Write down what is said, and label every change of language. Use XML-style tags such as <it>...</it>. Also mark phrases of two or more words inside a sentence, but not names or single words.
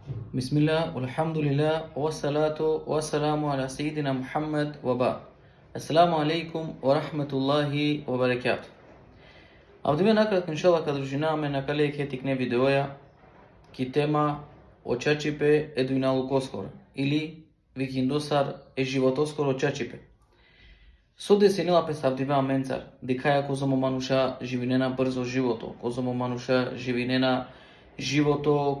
<ar>بسم الله، الحمد لله، والصلاة والسلام على سيدنا محمد وبع. السلام عليكم ورحمة الله وبركاته.</ar> <rom>Avdime nakratko иншаллах кадржинаме на калејке тикне видеоја ки тема очачипе едуиналукоскора или викиндосар е животоскоро очачипе. Со десенила представдиве аменцар, дикаја козомо мануша живинена брзо живото, козомо мануша живинена живото</rom>